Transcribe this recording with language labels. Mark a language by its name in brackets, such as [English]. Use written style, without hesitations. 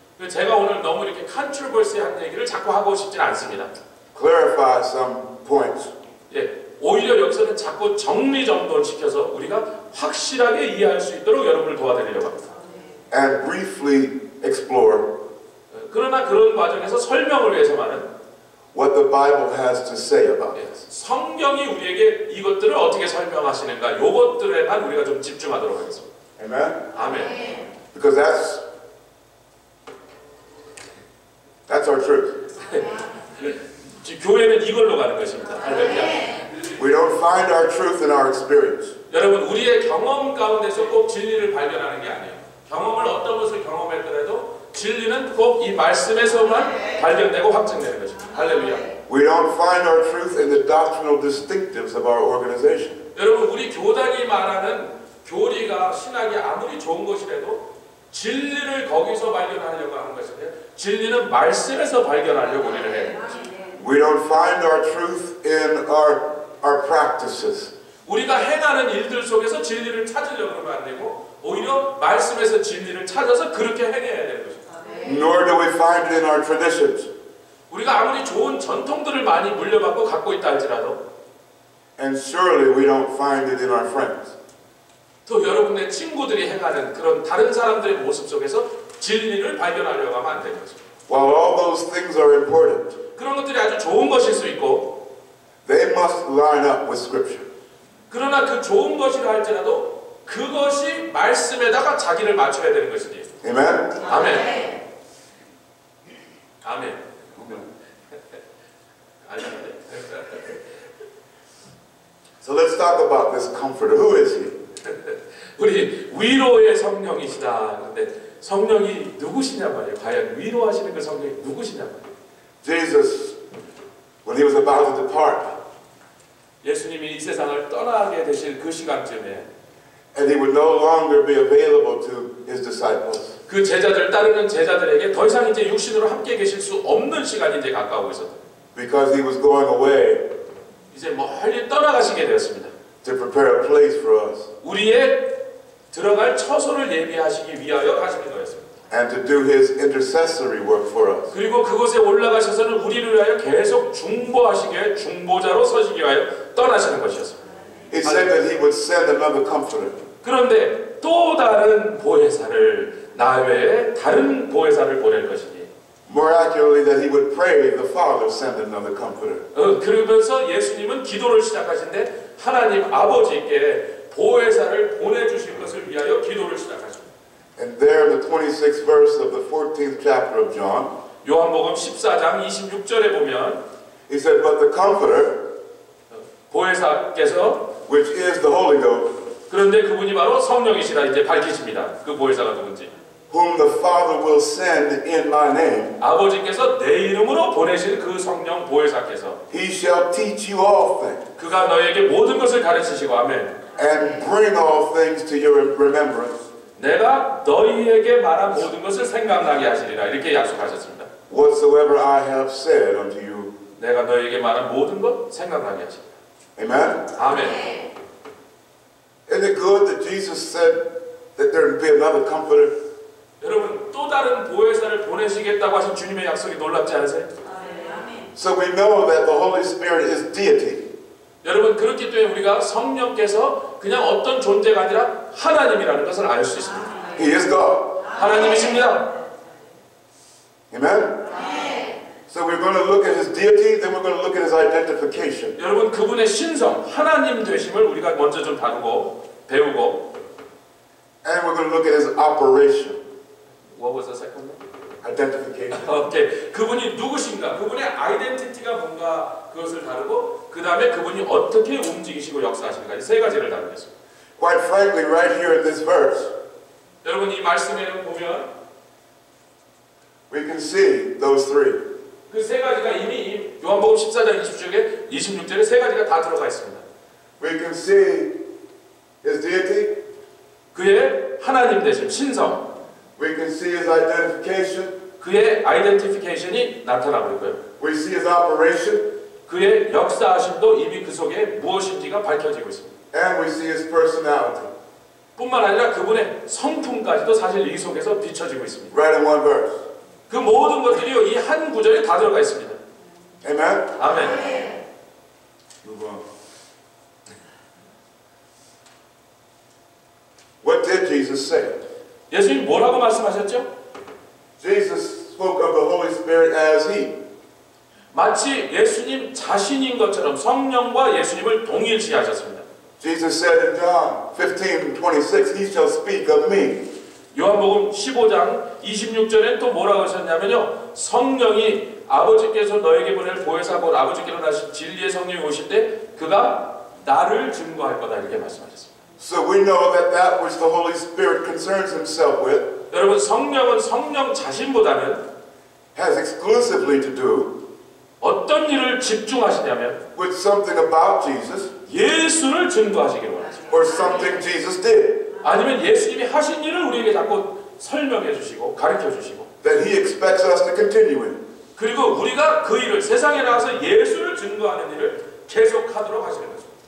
[Korean] 제가 오늘 너무 이렇게 컨트로버시한 얘기를 자꾸 하고 싶진 않습니다. [English] Clarify some points. [Korean] 예, 오히려 여기서는 자꾸 정리정돈시켜서 우리가 확실하게 이해할 수 있도록 여러분을 도와드리려고 합니다. [English] And briefly explore [Korean] 그러나 그런 과정에서 설명을 위해서만은 [English] what the Bible has to say about [Korean] 예, [English] this. [Korean] 성경이 우리에게 이것들을 어떻게 설명하시는가 요것들에만 우리가 좀 집중하도록 하겠습니다. [English] Amen? [Korean] 아멘. [English] Because that's our truth. [Korean] 교회는 이걸로 가는 것입니다. 할렐루야. [English] We don't find our truth in our experience. [Korean] 여러분 우리의 경험 가운데서 꼭 진리를 발견하는 게 아니에요. 경험을 어떤 것을 경험했더라도 진리는 꼭 이 말씀에서만 발견되고 확증되는 것입니다. 할렐루야. [English] We don't find our truth in the doctrinal distinctives of our organization. [Korean] 여러분 우리 교단이 말하는 교리가 신학이 아무리 좋은 것이라도 진리를 거기서 발견하려고 하는 것인데 진리는 말씀에서 발견하려고 우리를 해요. [English] We don't find our truth in our practices. [Korean] 우리가 행하는 일들 속에서 진리를 찾으려고 하면 안 되고 오히려 말씀에서 진리를 찾아서 그렇게 행해야 되는 것입니다. [English] nor do we find it in our traditions. [Korean] 우리가 아무리 좋은 전통들을 많이 물려받고 갖고 있다 할지라도 [English] And surely we don't find it in our friends. [Korean] 또 여러분의 친구들이 행하는 그런 다른 사람들의 모습 속에서 진리를 발견하려고 하면 안 되는 거죠. [English] While all those things are important, [Korean] 그런 것들이 아주 좋은 것일 수 있고 [English] they must line up with Scripture. [Korean] 그러나 그 좋은 것이라 할지라도 그것이 말씀에다가 자기를 맞춰야 되는 것이지. [English] Amen? [Korean] 아멘. 아멘. 아멘인데. [English] So let's talk about this comforter. Who is he? [Korean] 우리 위로의 성령이시다. 근데 성령이 누구시냐 말이에요. 과연 위로하시는 그 성령이 누구시냐 말이에요. [English] Jesus, when he was about to depart, [Korean] 예수님이 이 세상을 떠나게 되실 그 시간쯤에 [English] and he would no longer be available to his disciples. [Korean] 그 제자들 따르는 제자들에게 더 이상 이제 육신으로 함께 계실 수 없는 시간이 이제 가까우고 있었다. [English] Because he was going away [Korean] 이제 멀리 떠나가시게 되었습니다. [English] to prepare a place for us [Korean] 우리의 들어갈 처소를 예비하시기 위하여 가시는 거였습니다. [English] and to do his intercessory work for us. [Korean] 그리고 그곳에 올라가셔서는 우리를 위하여 계속 중보하시기 위해 중보자로 서시기 위하여 떠나시는 것이었습니다. [English] He said that he would send another comforter. [Korean] 그런데 또 다른 보혜사를 나 외에 다른 보혜사를 보낼 것이니 [English] More accurately, that he would pray the Father send another comforter. [Korean] 그러면서 예수님은 기도를 시작하신데 하나님 아버지께 보혜사를 보내주실 것을 위하여 기도를 시작하십니다. [English] And there in the 26th verse of the 14th chapter of John, [Korean] 요한복음 14장 26절에 보면 [English] he said, but the comforter, [Korean] 보혜사께서 [English] which is the Holy Ghost, [Korean] 그런데 그분이 바로 성령이시라 이제 밝히십니다. 그 보혜사가 누군지. [English] whom the Father will send in my name, [Korean] 아버지께서 내 이름으로 보내실 그 성령 보혜사께서 [English] he shall teach you all things [Korean] 그가 너에게 모든 것을 가르치시고 아멘. [English] and bring all things to your remembrance [Korean] 내가 너희에게 말한 모든 것을 생각나게 하시리라 이렇게 약속하셨습니다. [English] whatsoever I have said unto you. [Korean] 내가 너희에게 말한 모든 것 생각나게 하시리라. [English] Amen? [Korean] 아멘. [English] Isn't it good that Jesus said that there would be another comforter? [Korean] 여러분 또 다른 보혜사를 보내시겠다고 하신 주님의 약속이 놀랍지 않으세요? [English] So we know that the Holy Spirit is deity. [Korean] 여러분 그렇기 때문에 우리가 성령께서 그냥 어떤 존재가 아니라 하나님이라는 것을 알 수 있습니다. [English] He is God. [Korean] 하나님이십니다. [English] Amen? So we're going to look at his deity, then we're going to look at his identification. [Korean] 여러분 그분의 신성, 하나님 되심을 우리가 먼저 좀 다루고 배우고 [English] And we're going to look at his operation. What was the second one? Identification. [Korean] 오케이. 그분이 누구신가? 그분의 아이덴티티가 뭔가 그것을 다루고 그 다음에 그분이 어떻게 움직이시고 역사하시는가 이 세 가지를 다루겠습니다. [English] Quite frankly, right here in this verse, [Korean] 여러분 이 말씀에는 보면 [English] we can see those three. [Korean] 그 세 가지가 이미 요한복음 14장 26절에 세 가지가 다 들어가 있습니다. [English] We can see his deity. [Korean] 그의 하나님 되심, 신성, [English] We can see his identification. [Korean] 그의 아이덴티피케이션이 나타나고 있고요. [English] We see his operation. [Korean] 그의 역사하심도 이미 그 속에 무엇인지가 밝혀지고 있습니다. [English] And we see his personality. [Korean] 뿐만 아니라 그분의 성품까지도 사실 이 속에서 비춰지고 있습니다. [English] Right in one verse. [Korean] 그 모든 것들이 이 한 구절에 다 들어가 있습니다. [English] Amen? [Korean] 아멘. [English] Move on. What did Jesus say? [Korean] 예수님 뭐라고 말씀하셨죠? [English] Jesus spoke of the Holy Spirit as he. [Korean] 마치 예수님 자신인 것처럼 성령과 예수님을 동일시하셨습니다. [English] Jesus said in John 15:26, he shall speak of me. [Korean] 요한복음 15장 26절엔 또 뭐라고 하셨냐면요. 성령이 아버지께서 너에게 보낼 보혜사고 아버지께로 나신 진리의 성령이 오실 때 그가 나를 증거할 거다 이렇게 말씀하셨습니다. [English] So we know that that which the Holy Spirit concerns himself with [Korean] 여러분 성령은 성령 자신보다는 [English] has exclusively to do [Korean] 어떤 일을 집중하시냐면 [English] with something about Jesus [Korean] 예수를 증거하시기를 원하십니다. [English] or something Jesus did [Korean] 아니면 예수님이 하신 일을 우리에게 자꾸 설명해 주시고 가르쳐 주시고 [English] that he expects us to continue in. [Korean] 그리고 우리가 그 일을 세상에 나가서 예수를 증거하는 일을 계속하도록 하시는 거죠.